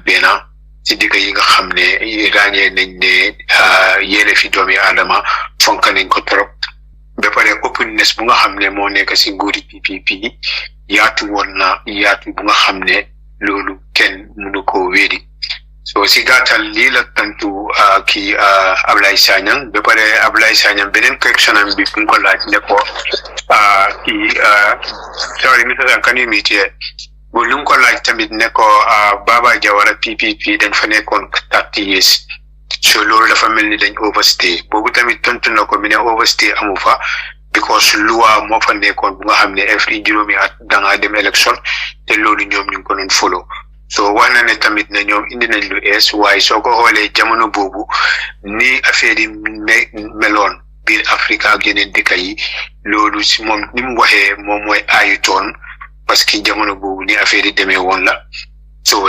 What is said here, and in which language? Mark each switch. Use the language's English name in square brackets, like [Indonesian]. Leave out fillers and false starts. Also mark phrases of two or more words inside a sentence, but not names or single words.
[Wolof] benn si dëkk yi nga xam ne ràññee nañ ne yéele fi doomi aadama fonk nañ ko trop ba pare openness bu nga xam ne moo nekk si nguuri PPP yaatu woon na yaatu bu nga xam ne loolu kenn mënu koo wéedi so si gàttal lii la tantu kii Ablaye Sagnang ba pare Ablaye Sagnang beneen question am bi fu ko laaj ne ko kii [English] sorry Mr. Can you meet here [Wolof] bu lu ko laaj tamit ne ko Baba Jawara PPP dañ fa nekkoon 30 years so loolu dafa mel ni dañ overstay boobu tamit tontu na ko mi ne overstay amu fa because loi moo fa nekkoon bu nga xam ne every juróomi at da ngaa dem élection te loolu ñoom ñu ngi ko doon follow so wax na ne tamit ne ñoom indi nañ lu ees waaye soo ko xoolee jamono boobu ni affaire yi meloon biir Afrique ak yeneen dëkk yi loolu si moom ni mu waxee moom mooy aayutoon parce que jamono boobu ni affaire yi demee woon la so